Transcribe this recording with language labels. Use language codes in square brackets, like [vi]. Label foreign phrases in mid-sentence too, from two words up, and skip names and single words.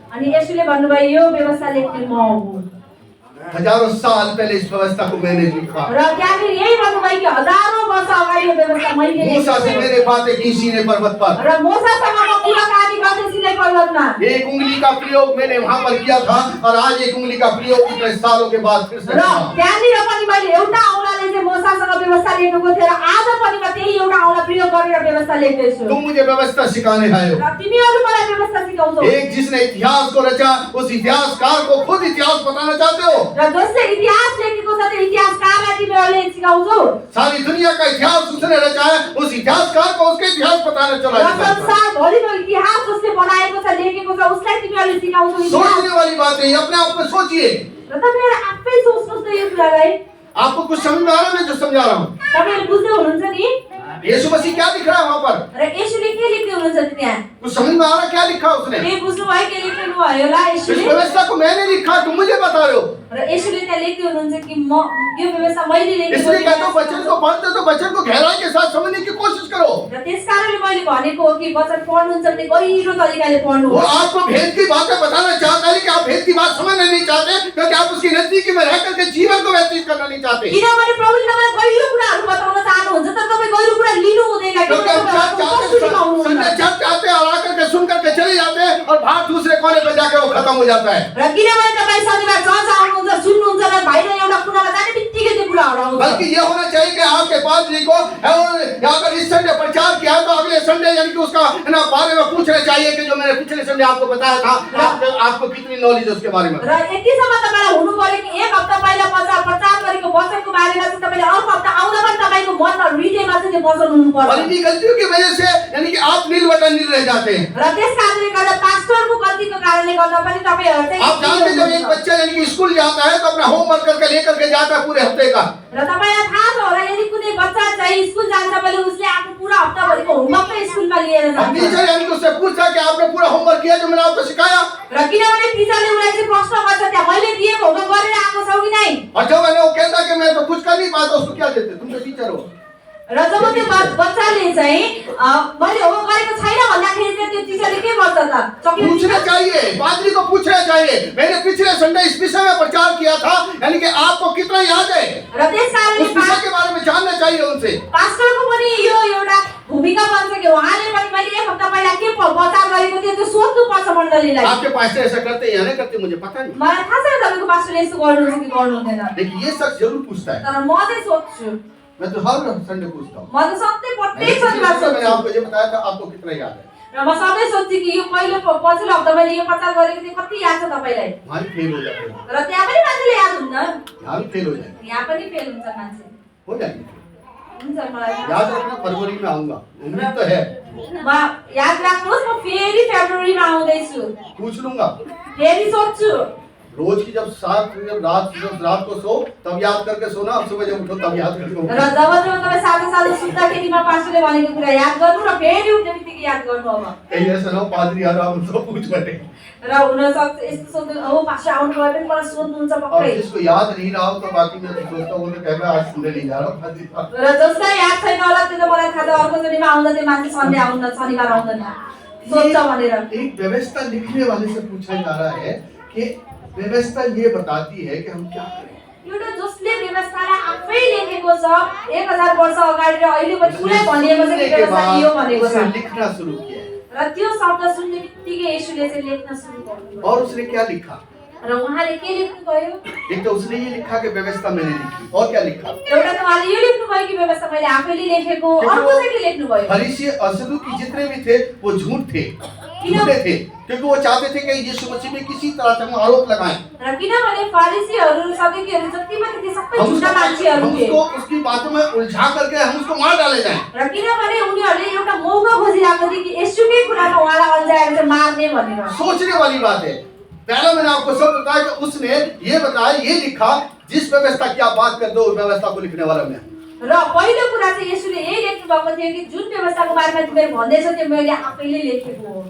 [ne] अनि येशूले भन्नुभयो यो व्यवस्था लेख्ने म हुँ। [hi] हजारों साल पहले इस व्यवस्था को मैंने लिखा। [ne] र त्यहाँनिर यही भन्नुभयो कि हजारौं वर्ष अगाडि यो व्यवस्था मैले [hi] मूसा से [ne] लेखेको [hi] मेरे बातें की सीने पर्वत पर। [ne] र मोसासँग म कुराकानी गर्दै सिनै पर्वतमा। [hi] एक उंगली का प्रयोग मैंने वहां पर किया था और आज एक उंगली का प्रयोग इतने सालों के बाद फिर से [ne] र [hi] किया। [ne] त्यहाँनिर पनि मैले एउटा औँलाले चाहिँ मोसासँग व्यवस्था लेखेको थियो र आज पनि म त्यही एउटा औँला प्रयोग गरेर व्यवस्था लेख्दैछु। [hi] तुम मुझे व्यवस्था सिखाने आए हो। [ne] र तिमीहरू मलाई व्यवस्था सिकाउँछौ। [hi] एक जिसने इतिहास को रचा उस इतिहासकार को खुद इतिहास बताना चाहते हो। [ne] र जसले इतिहास लेखेको छ त्यो इतिहासकारलाई तिमीहरूले सिकाउँछौ। [hi] सारी दुनिया का इतिहास उसने रचा है, उस इतिहासकार को उसके इतिहास बताना चला [ne] र [hi] जाता है। [ne] संसारभरिको इतिहास जसले बनाएको छ लेखेको छ उसलाई तिमीहरूले सिकाउँछौ इतिहास। [hi] सोचने वाली बात है, अपने आप में सोचिए। [ne] र तपाईँहरू आफै सोच्नुहोस् त यो कुरालाई। [hi] आपको कुछ समझ में आ रहा है मैं जो समझा रहा हूँ? [ne] तपाईँहरू बुझ्दै हुनुहुन्छ नि? [hi] यीशु मसीह क्या लिख रहा है वहां पर? [ne] र येशूले के लेख्दै हुनुहुन्छ त त्यहाँ? [hi] कुछ समझ में आ रहा है क्या लिखा उसने? [ne] के बुझ्नुभयो के लेख्नु भयो होला [hi] इस [ne] येशूले? [hi] व्यवस्था को मैंने लिखा, तुम मुझे बता रहे हो। [ne] र येशूले त्यहाँ लेख्दै हुनुहुन्छ कि म यो व्यवस्था मैले लेखेको [hi] इसलिए कहता हूँ [ne] हो। [hi] वचन को पढ़ते तो वचन को गहराई के साथ समझने की कोशिश करो। [ne] र त्यसकारणले मैले भनेको हो कि वचन पढ्नुहुन्छ भने गहिरो तरिकाले [hi] वो [ne] पढ्नुहोस्। [hi] आपको भेद की बातें बताना चाहता है कि आप भेद की बात समझना नहीं चाहते क्योंकि आप उसकी नजदीकी में रह करके जीवन को व्यतीत करना नहीं चाहते। [ne] किनभने प्रभुले तपाईँलाई गहिरो कुराहरू बताउन चाहनुहुन्छ तर तपाईँ गहिरो कुरा लिनु हुँदैन। [hi] क्योंकि हम चाहते और आकर के सुन करके चले जाते हैं और बाहर दूसरे कोने पे जाके वो खत्म हो जाता है। [ne] र किनभने तपाईँ शनिबार चर्च आउनुहुन्छ सुन्नुहुन्छ र बाहिर एउटा कुरामा जाने बित्तिकै त्यो कुराहरू आउँछ। [hi] बल्कि ये होना चाहिए कि आपके पादरी को अगर इस संडे प्रचार किया तो अगले संडे यानी कि उसका ना बारे में पूछना चाहिए कि जो मैंने पिछले संडे आपको बताया था आपको कितनी नॉलेज है उसके बारे में। [ne] र यतिसम्म तपाईँलाई हुनु पर्यो कि एक हप्ता पहिला प्रचार गरेको वचनको बारेमा चाहिँ तपाईँले अर्को हप्ता आउँदा पनि तपाईँको मनमा हृदयमा चाहिँ त्यो वचन हुनु [hi] और [ne] पर्छ। [hi] इन्हीं गलतियों की वजह से यानी कि आप नील रह जाते हैं। [ne] र त्यस कारणले गर्दा पास्टरको गल्तीको कारणले गर्दा पनि तपाईँहरू [hi] आप जानते हैं जब एक [ne] चाहिँ [hi] बच्चा यानी कि स्कूल जाता है तो अपना होमवर्क करके लेकर के जाता है पूरे हफ्ते का। [ne] र तपाईलाई थाहा छ होला यदि कुनै बच्चा चाहिँ स्कुल जान्छ भने उसले आफ्नो पूरा हप्ताभरिको होमवर्क नै स्कुलमा लिएर [hi] अब [ne] जान्छ। [hi] टीचर यानी कि उससे पूछता है कि आपने पूरा होमवर्क किया जो मैंने आपको सिखाया? र किनभने टिचरले उसलाई चाहिँ प्रश्न गर्छ त्यहाँ मैले दिएको होमवर्क गरेर आएको छौ कि नै? और जब मैंने वो कहता कि मैं तो कुछ कर नहीं पाता उसको क्या देते? तुम तो टीचर हो। [ne] र जब त्यो बच्चाले चाहिँ मैले होमवर्क गरेको छैन भन्दाखेरि चाहिँ त्यो टिचरले के गर्छ त? [hi] चकलेट पूछना चाहिए, पादरी को पूछना चाहिए। मैंने पिछले संडे इस विषय में प्रचार किया था यानी कि आपको कितना याद है? [ne] र त्यसकारणले [hi] उस विषय के बारे में जानना चाहिए उनसे। [ne] पास्टरको पनि यो एउटा भूमिका बन्छ कि उहाँले पनि मैले एक हप्ता पहिला के प्रचार गरेको थिएँ त्यो सोध्नु पर्छ मण्डलीलाई। [hi] आपके पास्टर ऐसा करते हैं या नहीं करते मुझे पता नहीं, [ne] मलाई थाहा छैन तपाईँको पास्टरले यस्तो गर्नुहुन्छ कि गर्नु हुँदैन। [hi] लेकिन ये शख्स जरूर पूछता है। [ne] तर म चाहिँ सोध्छु। [hi] मैं तो हर संडे पूछता हूँ। [ne] म त सधैँ प्रत्येक [hi] पिछले [ne] शनिबार [hi] हफ्ते मैंने [ne] सोध्छु। [hi] आपको ये बताया था आपको कितना याद है? [ne] र म सधैँ सोध्छु कि यो पहिले पछिल्लो हप्ता मैले यो प्रचार गरेको थिएँ कति याद छ तपाईँलाई? [hi] वहाँ भी फेल हो जाते हैं, [ne] र त्यहाँ पनि मान्छेले याद हुन्न, [hi] यहाँ भी फेल हो जाएंगे, [ne] यहाँ पनि फेल हुन्छ मान्छे। [hi] हो जाएंगे। [ne] हुन्छ मलाई [hi] याद रखना फरवरी में आऊंगा, उम्मीद तो है। [ne] म याद राख्नुहोस् म फेरि फेब्रुअरीमा आउँदैछु। [hi] पूछ लूंगा। [ne] फेरि सोध्छु। [hi] रोज की जब रात को सो तब याद करके सोना, अब सुबह जब उठो तब याद करके [ne] र [hi] उठो। [ne] जब तपाईँ साँझ सुत्दाखेरि म पास्टरले भनेको कुरा याद गर्नु र फेरि उठ्ने बित्तिकै याद गर्नु अब। [hi] कहीं ऐसा ना हो पादरी यार आप उनसे पूछ बैठे [ne] र हुनसक्छ यस्तो सोध्नु हो पास्टर आउनु भयो भने मलाई सोध्नुहुन्छ [hi] और [ne] पक्कै। [hi] जिसको याद नहीं रहा हो तो बाकी मैं तो सोचता हूँ तो कहेगा आज सुनने नहीं जा रहा हूँ पादरी साहब। [ne] र जसलाई याद छैन होला त्यो त मलाई थाहा छ अर्को चोटिमा आउँदा त्यो मान्छे सन्डे आउँदा शनिबार आउँदैन सोध्छ भनेर। [hi] एक व्यवस्था लिखने वाले से पूछा जा रहा है कि व्यवस्था ये बताती है कि हम क्या करें। [ne] एउटा जसले व्यवस्थालाई आफै लेखेको छ 1000 वर्ष अगाडि र अहिले पनि पुरै भनिएको छ कि [hi] सुनने के [ne] व्यवस्था [hi] बाद [ne] यो भनेको छ। [hi] उसने लिखना शुरू किया [ne] र त्यो शब्द सुन्ने बित्तिकै येशूले चाहिँ लेख्न सुरु गर्नुभयो। [hi] और उसने क्या लिखा? [ne] र उहाँले के लेख्नुभयो? [hi] एक तो उसने ये लिखा कि व्यवस्था मैंने लिखी, और क्या लिखा? [ne] एउटा त उहाँले यो लेख्नुभयो कि व्यवस्था मैले आफैले लेखेको, अर्को चाहिँ के लेख्नुभयो? [hi] फरीसी और सदुकी जितने भी थे वो झूठ थे। झूठे थे, क्योंकि वो चाहते थे कि यीशु मसीह में किसी तरह से हम आरोप लगाएं। [ne] र किनभने फरिसीहरू सदुकीहरू जति पनि ती सबै [hi] हम [ne] झुटा मान्छेहरू [hi] उसको [ne] थिए [hi] उसकी बातों में उलझा करके हम उसको मार डाले जाएं। [ne] र किनभने उनीहरूले एउटा मौका खोजिरहेको थिए कि यसुकै कुरामा उहाँलाई अल्झाएर चाहिँ मार्ने भनेर। [hi] सोचने वाली बात है। पहला मैंने आपको सब बताया कि उसने ये बताया, ये लिखा, जिस व्यवस्था की आप बात करते हो उस व्यवस्था को लिखने वाला मैं। [ne] र पहिलो कुरा चाहिँ यसुले यही लेख्नु भएको थियो कि जुन व्यवस्थाको बारेमा तिमीले भन्दैछ त्यो मैले आफैले लेखेको हो।